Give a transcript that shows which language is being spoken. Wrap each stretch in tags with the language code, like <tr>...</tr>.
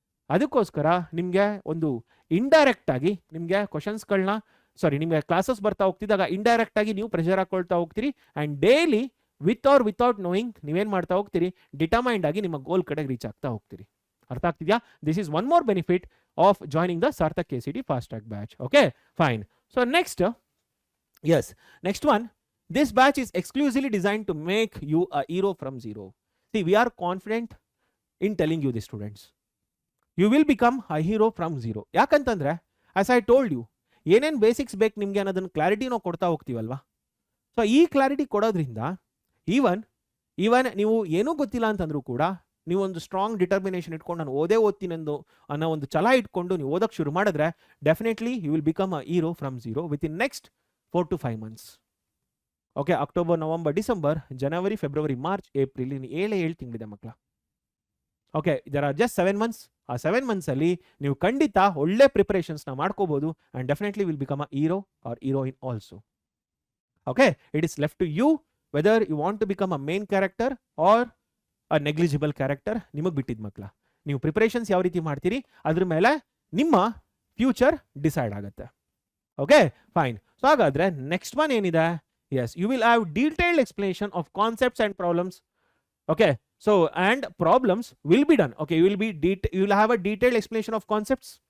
<kn>ಅದಕ್ಕೋಸ್ಕರ ನಿಮಗೆ ಒಂದು ಇಂಡೈರೆಕ್ಟ್ ಆಗಿ ನಿಮಗೆ ಕ್ವಶನ್ಸ್ಗಳನ್ನ ನಿಮಗೆ ಕ್ಲಾಸಸ್ ಬರ್ತಾ ಹೋಗ್ತಿದ್ದಾಗ ಇಂಡೈರೆಕ್ಟ್ ಆಗಿ ನೀವು ಪ್ರೆಷರ್ ಹಾಕೊಳ್ತಾ ಹೋಗ್ತೀರಿ and daily</kn> <en>with or without knowing</en> <kn>ನೀವೇನು ಮಾಡ್ತಾ ಹೋಗ್ತೀರಿ, ಡಿಟರ್ಮೈಂಡ್ ಆಗಿ ನಿಮ್ಮ ಗೋಲ್ ಕಡೆಗೆ ರೀಚ್ ಆಗ್ತಾ ಹೋಗ್ತೀರಿ. ಅರ್ಥ ಆಗ್ತಿದ್ಯಾ?</kn> <en>This is one more benefit of joining the Sarthak KCT fast track batch. Okay, fine. So next one, this batch is exclusively designed to make you a hero from zero. See, we are confident in telling you this, students. You will become a hero from zero.</en> <kn>ಯಾಕಂತಂದ್ರೆ</kn> <en>as I told you,</en> <kn>ಏನೇನು basics ಬೇಕು ನಿಮಗೆ ಅನ್ನೋದನ್ನ clarity ನಾವು ಕೊಡ್ತಾ ಹೋಗ್ತೀವಲ್ವಾ. So ಈ clarity ಕೊಡೋದ್ರಿಂದ even ನೀವು ಏನೂ ಗೊತ್ತಿಲ್ಲ ಅಂತಂದ್ರೂ ಕೂಡ ನೀವು ಒಂದು ಸ್ಟ್ರಾಂಗ್ ಡಿಟರ್ಮಿನೇಷನ್ ಇಟ್ಕೊಂಡು ನಾನು ಓದ್ತೀನಿ ಅನ್ನೋ ಒಂದು ಛಲ ಇಟ್ಕೊಂಡು ನೀವು ಓದಕ್ಕೆ ಶುರು ಮಾಡಿದ್ರೆ</kn> <en>Definitely you will become a hero from zero within next 4 to 5 months.</en> <kn>Okay, October, November, December, January, February, March, April, 7 ತಿಂಗಳಿದೆ ಮಕ್ಕಳ. ಓಕೆ, ಇದರ ಜಸ್ಟ್ 7 months. ಆ 7 months ಅಲ್ಲಿ ನೀವು ಖಂಡಿತ ಒಳ್ಳೆ ಪ್ರಿಪರೇಷನ್ಸ್ನ ಮಾಡ್ಕೋಬಹುದು and definitely</kn> <en>Will become a hero or heroine also. Okay, it is left to you whether you want to become a main character or a negligible character.</en> <kn>ನಿಮಗೆ ಬಿಟ್ಟಿದ್ದು ಮಕ್ಕಳ. ನೀವು ಪ್ರಿಪರೇಷನ್ಸ್ ಯಾವ ರೀತಿ ಮಾಡ್ತೀರಿ ಅದ್ರ ಮೇಲೆ ನಿಮ್ಮ ಫ್ಯೂಚರ್ ಡಿಸೈಡ್ ಆಗುತ್ತೆ.</kn> <en>Okay, fine.</en> <kn>ಸೊ ಹಾಗಾದ್ರೆ ನೆಕ್ಸ್ಟ್ ಒನ್ ಏನಿದೆ,</kn> <en>yes, you will have detailed explanation of concepts and problems. Okay, so and problems will be done. Okay, you will have a detailed explanation of concepts.</en>